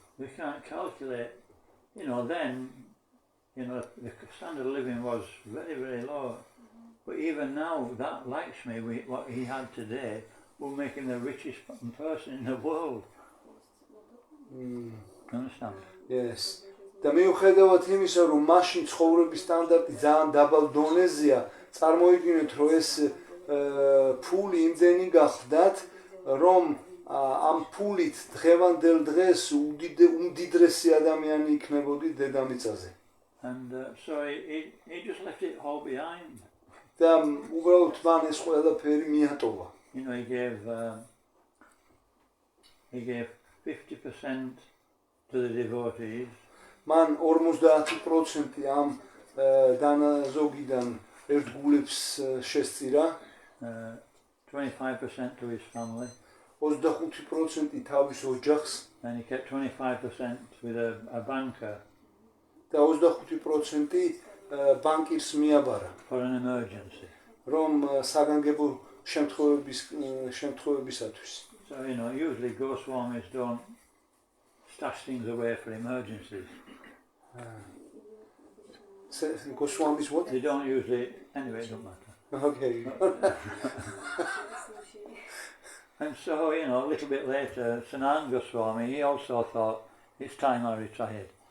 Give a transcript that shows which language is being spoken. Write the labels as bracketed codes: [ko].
[en] We can't calculate, you know, then, you know, the standard of living was very, very low. But even now, that Lakshmi, what he had today, will make him the richest person in the world. Understand? Yes. [ka] და მიუხედავად იმისა, რომ მაშინ ცხოვრების სტანდარტი ძალიან დაბალ დონეზეა, წარმოიდგინეთ, რომ ეს ფული იმდენი გახდათ, რომ ამ ფულით დღევანდელ დღეს უმდიდრესი ადამიანი იქნებოდი დედამიწაზე. [en] And so he just left it all behind. [ka] და უბრალოდ მან ეს ყველაფერი მიატოვა. [en] You know, he gave 50% to the devotees. [ka] მან 50% ამ დანაზოგიდან ერთგულებს შესწირა. [en] 25% to his family. [ka] 25% თავის ოჯახს [en] And he kept 25% with a banker. [ka] და 25% ბანკირს მიაბარა. [en] For an emergency. [ka] რომ საგანგებო შემთხვევებისათვის. [en] So, you know, usually Goswamis don't stash things away for emergencies. Goswamis what? They don't usually, anyway, it don't matter. Okay. And so, you know, a little bit later, Sanatana Goswami, he also thought, it's time I retired.